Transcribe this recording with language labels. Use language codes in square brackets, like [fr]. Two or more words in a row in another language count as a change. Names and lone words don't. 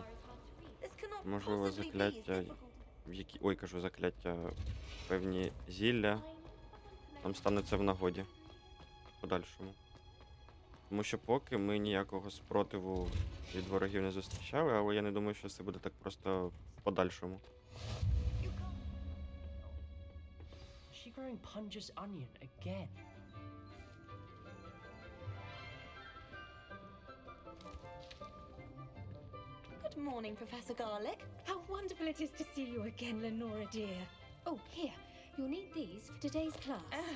[uk] Можливо, закляття, в які... Ой, кажу, закляття, певні зілля нам станеться в нагоді в подальшому. Тому що поки ми ніякого спротиву від ворогів не зустрічали, але я не думаю, що це буде так просто в подальшому. [en] She growing Punja's onion again. Good morning, Professor Garlic. How wonderful it is to see you again, Lenora dear. Oh, here, you'll need these for today's class.